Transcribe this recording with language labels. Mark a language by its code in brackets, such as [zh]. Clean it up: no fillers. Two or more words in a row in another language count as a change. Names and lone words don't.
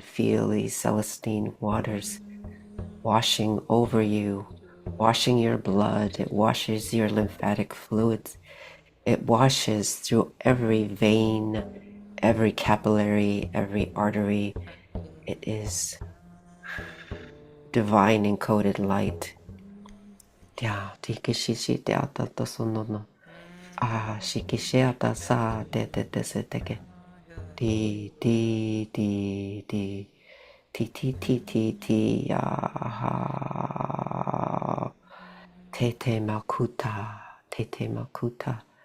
[en] Feel these Celestine waters washing over you, washing your blood. It washes your lymphatic fluids. It washes through every vein, every capillary, every artery. It is divine encoded light. Shikishiata sa te se teke. Di ti te makuta.